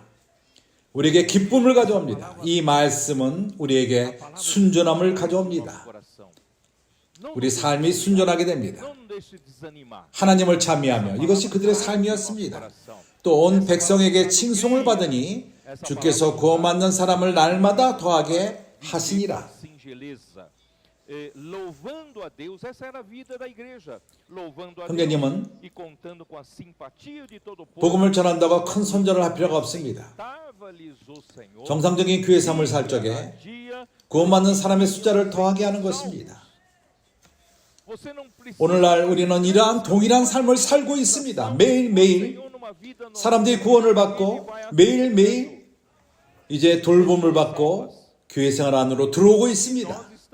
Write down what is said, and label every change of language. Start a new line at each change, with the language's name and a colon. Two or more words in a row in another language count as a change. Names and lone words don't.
Korean: 우리에게 기쁨을 가져옵니다. 이 말씀은 우리에게 순전함을 가져옵니다. 우리 삶이 순전하게 됩니다. 하나님을 찬미하며 이것이 그들의 삶이었습니다. 또 온 백성에게 칭송을 받으니 주께서 구원받는 사람을 날마다 더하게 하시니라.
Portuguese: singeleza, louvando a Deus. Essa era a vida da igreja, louvando a Deus
Korean: 형제님은
Portuguese: e contando com a simpatia de todo o povo.
Korean: 복음을 전한다고 큰 손절을 할 필요가 없습니다. 정상적인 교회 삶을 살 적에 구원받는 사람의 숫자를 더하게 하는 것입니다. 오늘날 우리는 이러한 동일한 삶을 살고 있습니다. 매일매일 사람들이 구원을 받고 매일매일 이제 돌봄을 받고 교회 생활 안으로 들어오고 있습니다.